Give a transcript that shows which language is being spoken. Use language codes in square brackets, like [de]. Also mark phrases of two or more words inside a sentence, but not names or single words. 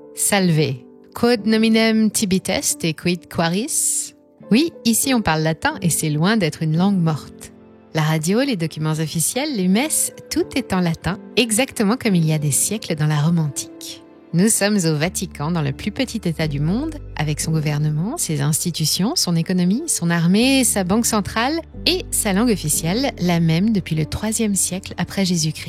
[la] Salve, quod nominem tibi est et quid quaris? [fr] Oui, ici on parle latin et c'est loin d'être une langue morte. La radio, les documents officiels, les messes, tout est en latin, exactement comme il y a des siècles dans la Rome antique. Nous sommes au Vatican, dans le plus petit État du monde, avec son gouvernement, ses institutions, son économie, son armée, sa banque centrale et sa langue officielle, la même depuis le IIIe siècle après Jésus-Christ.